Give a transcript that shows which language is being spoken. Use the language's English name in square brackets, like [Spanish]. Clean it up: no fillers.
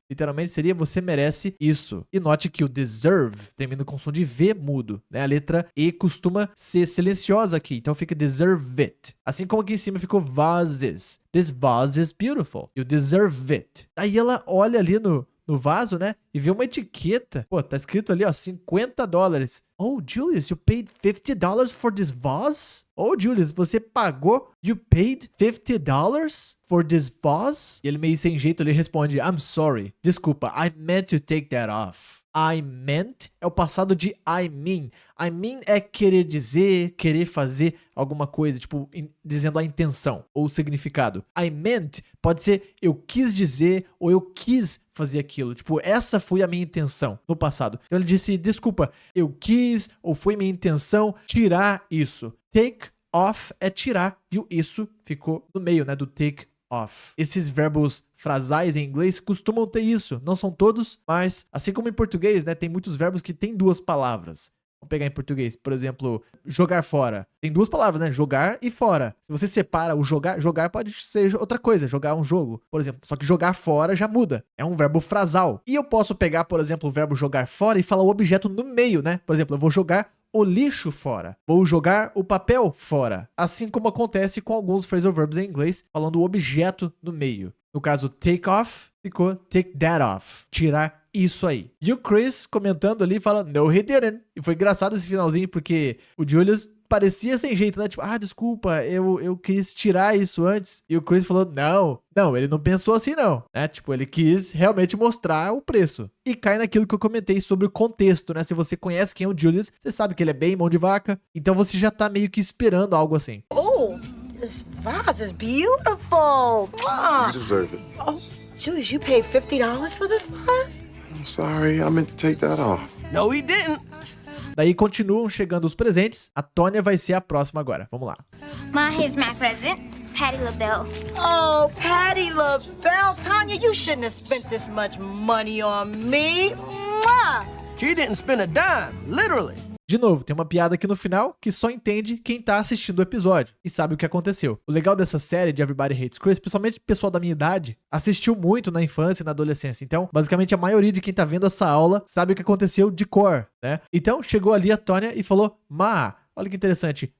[Portuguese] Literalmente seria você merece isso. E note que o deserve termina com som de V mudo, né? A letra E costuma ser silenciosa aqui, então fica deserve it. Assim como aqui em cima ficou vases. [English] This vase is beautiful. You deserve it. [Portuguese] Aí ela olha ali no vaso, né? E vê uma etiqueta. Pô, tá escrito ali, ó, $50. [English] Oh, Julius, you paid $50 for this vase? Oh, Julius, [Portuguese] você pagou? [English] You paid $50 for this vase? [Portuguese] E ele meio sem jeito, ele responde, [English] I'm sorry. [Portuguese] Desculpa, [English] I meant to take that off. [Portuguese] I meant é o passado de I mean. I mean é querer dizer, querer fazer alguma coisa, tipo, dizendo a intenção ou o significado. I meant pode ser eu quis dizer ou eu quis fazer aquilo. Tipo, essa foi a minha intenção no passado. Então ele disse, desculpa, eu quis ou foi minha intenção tirar isso. Take off é tirar e o isso ficou no meio, né, do take off. Esses verbos frasais em inglês costumam ter isso. Não são todos, mas assim como em português, né, tem muitos verbos que têm duas palavras. Vamos pegar em português, por exemplo, jogar fora. Tem duas palavras, né? Jogar e fora. Se você separa o jogar pode ser outra coisa, jogar um jogo, por exemplo. Só que jogar fora já muda. É um verbo frasal. E eu posso pegar, por exemplo, o verbo jogar fora e falar o objeto no meio, né? Por exemplo, eu vou jogar o lixo fora. Vou jogar o papel fora. Assim como acontece com alguns phrasal verbs em inglês, falando o objeto no meio. No caso, take off, ficou [English] take that off. [Portuguese] Tirar isso aí. E o Chris comentando ali fala, [English] no he didn't. [Portuguese] E foi engraçado esse finalzinho, porque o Julius parecia sem jeito, né? Tipo, desculpa, eu quis tirar isso antes. E o Chris falou, não, ele não pensou assim não, né? Tipo, ele quis realmente mostrar o preço. E cai naquilo que eu comentei sobre o contexto, né? Se você conhece quem é o Julius, você sabe que ele é bem mão de vaca. Então você já tá meio que esperando algo assim. [English] Oh, This vase is beautiful. You deserve it. Oh, Julius, you paid $50 for this vase? I'm sorry, I meant to take that off. No, he didn't. [Portuguese] Daí continuam chegando os presentes. A Tônia vai ser a próxima agora. Vamos lá. [English] Ma, here's my present. Patti LaBelle. Oh, Patti LaBelle. Tanya, you shouldn't have spent this much money on me. Mwah! She didn't spend a dime, literally. [Portuguese] De novo, tem uma piada aqui no final que só entende quem tá assistindo o episódio e sabe o que aconteceu. O legal dessa série de Everybody Hates Chris, principalmente o pessoal da minha idade, assistiu muito na infância e na adolescência. Então, basicamente, a maioria de quem tá vendo essa aula sabe o que aconteceu de cor, né? Então, chegou ali a Tônia e falou, Ma. Olha que interessante.